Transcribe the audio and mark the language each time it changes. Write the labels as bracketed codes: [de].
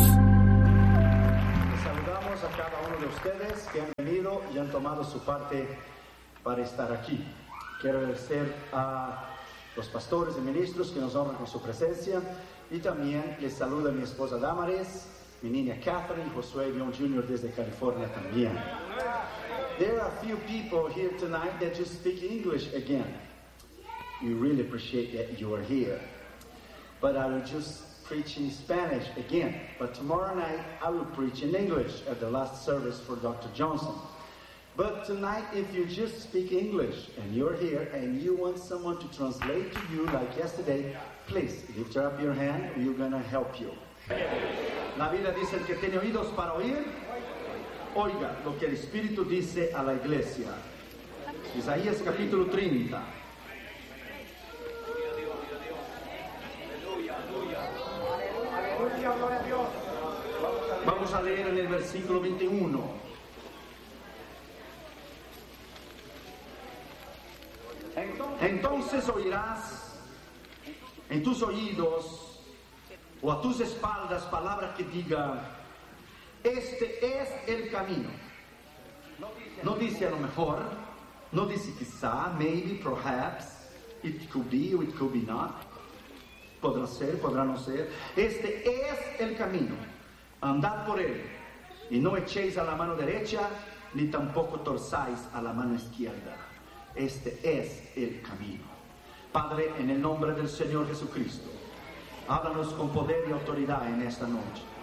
[es] Les saludamos a cada uno de ustedes que han venido y han tomado su parte para estar aquí. Quiero agradecer a los pastores y ministros que nos honran con su presencia. Y también les saludo a mi esposa Damaris, mi niña Catherine, Josué Young Jr. desde California también. [en] There are a few people here tonight that just speak English again. We really appreciate that you are here. But I will just preach in Spanish again. But tomorrow night I will preach in English at the last service for Dr. Johnson. But tonight, if you just speak English and you're here and you want someone to translate to you like yesterday, please lift up your hand. We're going to help you. [es] La Biblia dice, el que tiene oídos para oír, oiga lo que el Espíritu dice a la iglesia. Isaías capítulo 30. Vamos a leer en el versículo 21. Entonces oirás en tus oídos o a tus espaldas palabras que digan, este es el camino. No dice a lo mejor, no dice quizá, [en] maybe, perhaps, it could be or it could be not. [es] Podrá ser, podrá no ser. Este es el camino. Andad por él y no echéis a la mano derecha ni tampoco torzáis a la mano izquierda. Este es el camino. Padre, en el nombre del Señor Jesucristo, háblanos con poder y autoridad en esta noche.